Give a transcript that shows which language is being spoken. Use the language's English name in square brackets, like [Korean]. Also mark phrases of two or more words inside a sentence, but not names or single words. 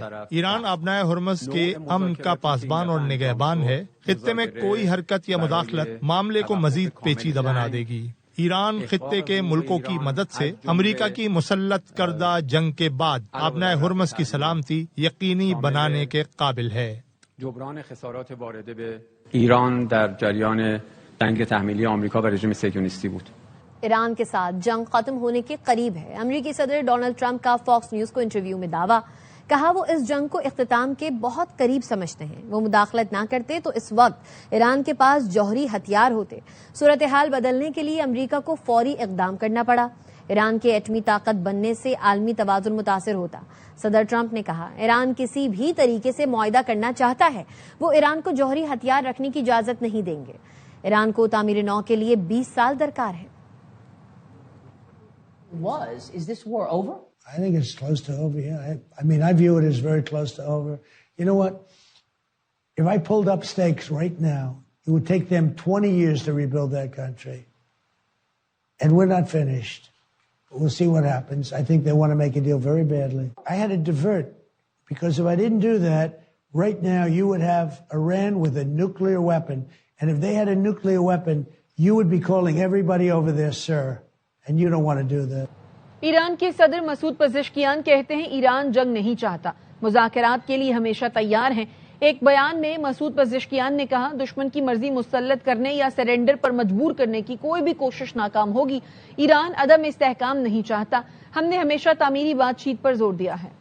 [Urdu] ایران آبنائے ہرمز کے امن کا پاسبان اور نگہبان ہے۔ خطے میں کوئی حرکت یا مداخلت معاملے کو مزید پیچیدہ بنا دے گی۔ ایران خطے کے ملکوں کی مدد سے امریکہ کی مسلط کردہ جنگ کے بعد آبنائے ہرمز کی سلامتی یقینی بنانے کے قابل ہے۔ [Persian] جبران خسارات وارده به ایران در جریان جنگ تحمیلی آمریکا و رژیم صهیونیستی بود۔ [Urdu] ایران کے ساتھ جنگ ختم ہونے کے قریب ہے۔ امریکی صدر ڈونلڈ ٹرمپ کا فاکس نیوز کو انٹرویو میں دعویٰ، کہا وہ اس جنگ کو اختتام کے بہت قریب سمجھتے ہیں۔ وہ مداخلت نہ کرتے تو اس وقت ایران کے پاس جوہری ہتھیار ہوتے۔ صورتحال بدلنے کے لیے امریکہ کو فوری اقدام کرنا پڑا۔ ایران کے ایٹمی طاقت بننے سے عالمی توازن متاثر ہوتا۔ صدر ٹرمپ نے کہا ایران کسی بھی طریقے سے معاہدہ کرنا چاہتا ہے، وہ ایران کو جوہری ہتھیار رکھنے کی اجازت نہیں دیں گے۔ ایران کو تعمیر نو کے لیے 20 سال درکار ہے۔ [English] Is this war over? I think it's close to over, yeah. I mean, I view it as very close to over. You know what? If I pulled up stakes right now, it would take them 20 years to rebuild that country. And we're not finished. But we'll see what happens. I think they want to make a deal very badly. I had to divert, because if I didn't do that, right now you would have Iran with a nuclear weapon. And if they had a nuclear weapon, you would be calling everybody over there, sir. And you don't want to do that. [Urdu] ایران کے صدر مسعود پزشکیان کہتے ہیں ایران جنگ نہیں چاہتا، مذاکرات کے لیے ہمیشہ تیار ہیں۔ ایک بیان میں مسعود پزشکیان نے کہا دشمن کی مرضی مسلط کرنے یا سرنڈر پر مجبور کرنے کی کوئی بھی کوشش ناکام ہوگی۔ ایران عدم استحکام نہیں چاہتا، ہم نے ہمیشہ تعمیری بات چیت پر زور دیا ہے۔